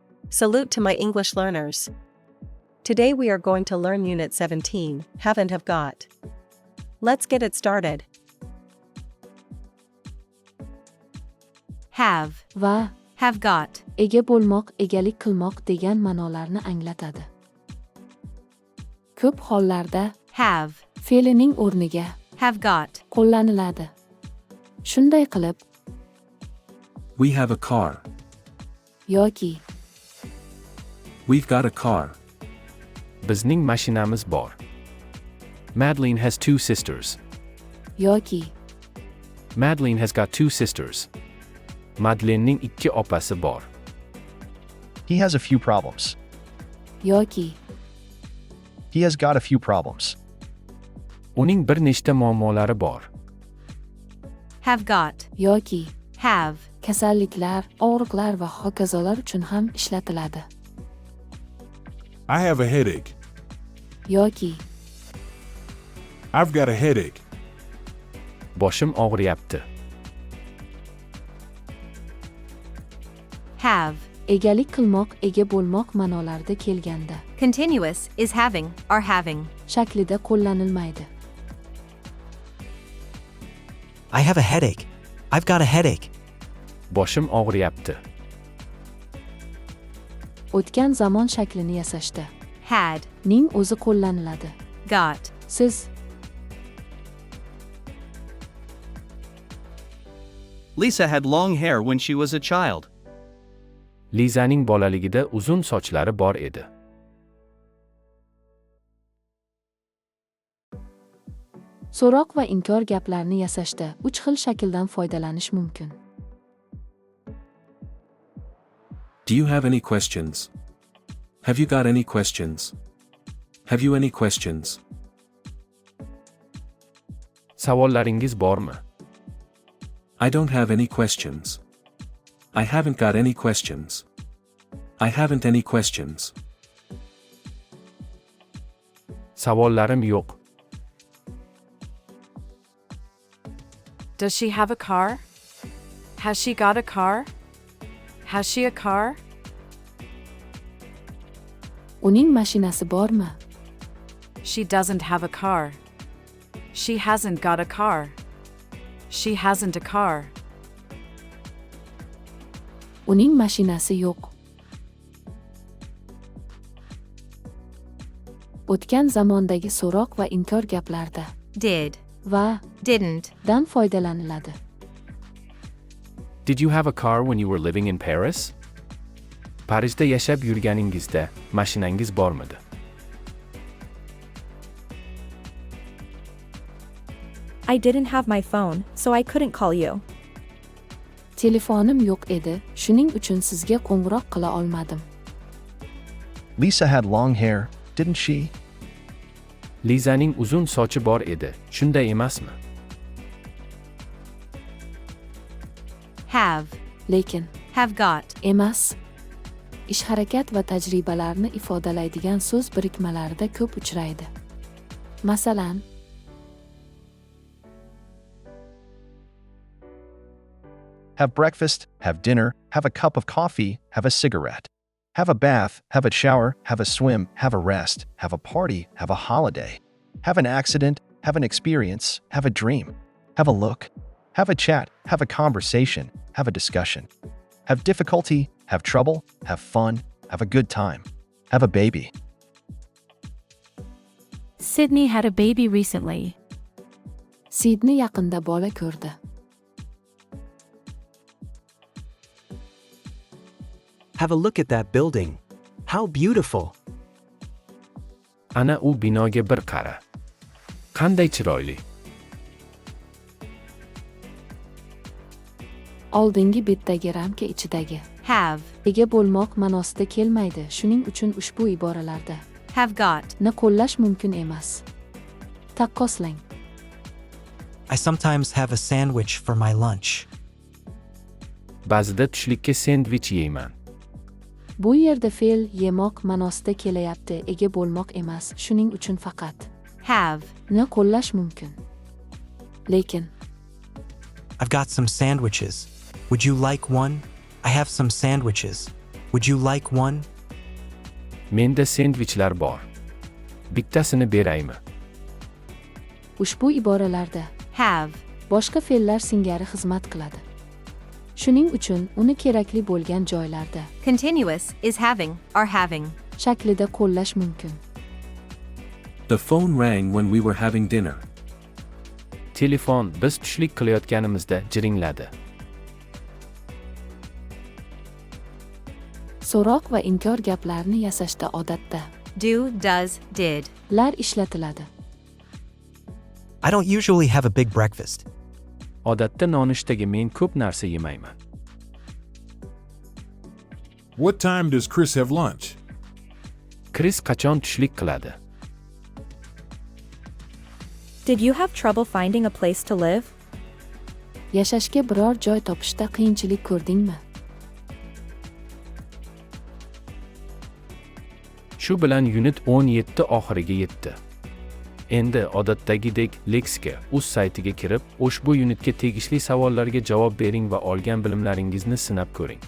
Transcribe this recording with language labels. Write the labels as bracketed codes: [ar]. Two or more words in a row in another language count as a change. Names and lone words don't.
[en] Salute to my English learners. Today we are going to learn Unit 17, Have and Have Got. Let's get it started. [uz] Have va [en] have got [uz] ega bo'lmoq, egalik qilmoq degan ma'nolarni anglatadi. Ko'p hollarda have fe'lining o'rniga [en] have got [uz] qo'llaniladi. Shunday qilib [en] We have a car. yoki We've got a car. [uz] Bizning mashinamiz bor. [en] Madeline has 2 sisters. yoki Madeline has got 2 sisters. [uz] Madlenning 2 opasi bor. [en] He has a few problems. yoki He has got a few problems. [uz] Uning bir nechta muammolari bor. [en] have got [uz] yoki have kasalliklar, og'riqlar va hokazolar uchun ham ishlatiladi. [en] I have a headache. yoki I've got a headache. [uz] Boshim og'riyapti. have egalik qilmoq, ega bo'lmoq ma'nolarida kelganda [en] continuous is having or having [uz] shaklida qo'llanilmaydi. [en] I have a headache. I've got a headache. [uz] Boshim og'riyapti. O'tgan zamon shaklini yasashda had ning o'zi qo'llaniladi. got Siz [en] Lisa had long hair when she was a child. [uz] Lizaning bolaligida uzun sochlari bor edi. so'roq va inkor gaplarni yasashda 3 xil shakldan foydalanish mumkin. [en] Do you have any questions? Have you got any questions? Have you any questions? [uz] Savollaringiz bormi? [en] I don't have any questions. I haven't got any questions. I haven't any questions. [uz] Savollarim yo'q. [en] Does she have a car? Has she got a car? Has she a car? [uz] Uning mashinasi bormi? [en] She doesn't have a car. She hasn't got a car. She hasn't a car. [uz] Uning mashinasi yo'q. O'tgan zamondagi so'roq va inkor gaplarda Did va didn't dan foydalaniladi. [en] Did you have a car when you were living in Paris? [uz] Parijda yashab yurganingizda mashinangiz bormidi? [en] I didn't have my phone, so I couldn't call you. [uz] Telefonim yo'q edi, shuning uchun sizga qo'ng'iroq qila olmadim. [en] Lisa had long hair, didn't she? [uz] Lizaning uzun sochi bor edi, shunday emasmi? have Lekin [en] have got [uz] emas. Ish harakat va tajribalarni ifodalaydigan so'z birikmalarida ko'p uchraydi. Masalan, [en] Have breakfast, have dinner, have a cup of coffee, have a cigarette. Have a bath, have a shower, have a swim, have a rest, have a party, have a holiday. Have an accident, have an experience, have a dream. Have a look. Have a chat, have a conversation, have a discussion. Have difficulty, have trouble, have fun, have a good time. Have a baby. Sydney had a baby recently. [uz] Sidney yaqinda bola ko'rdi. [en] Have a look at that building. How beautiful. [uz] Ana u binoga bir qara. Qanday chiroyli. Oldingi betdagi ramka ichidagi have ega bo'lmoq ma'nosida kelmaydi. Shuning uchun ushbu iboralarda [en] have got [uz] ni qo'llash mumkin emas. Taqqoslang. [en] I sometimes have a sandwich for my lunch. [uz] Ba'zida tushlikka sendvich yeyman. Bu yerda fe'l yemoq ma'nosida kelyapti, ega bo'lmoq emas. Shuning uchun faqat have ni qo'llash mumkin. Lekin [en] I've got some sandwiches. Would you like one? I have some sandwiches. Would you like one? [uz] Menda sendvichlar bor. Bittasini beraymi? Ushbu iboralarda Have. boshqa fe'llar singari xizmat qiladi. Shuning uchun uni kerakli bo'lgan joylarda [en] Continuous is having or having. [uz] shaklida qo'llash mumkin. [en] The phone rang when we were having dinner. [uz] Telefon biz tushlik qilayotganimizda jiringladi. So'roq va inkor gaplarni yasashda odatda [en] Do, does, did. [uz] lar ishlatiladi. [en] I don't usually have a big breakfast. [uz] Odatda nonushtaga men ko'p narsa yemayman. [en] What time does Chris have lunch? [uz] Chris qachon tushlik qiladi? [en] Did you have trouble finding a place to live? [uz] Yashashga biror joy topishda qiyinchilik ko'rdingmi? Shu bilan unit 17 oxiriga yetdi. Endi odatdagidek Lexika.uz saytiga kirib, ushbu unitga tegishli savollarga javob bering va olgan bilimlaringizni sinab ko'ring.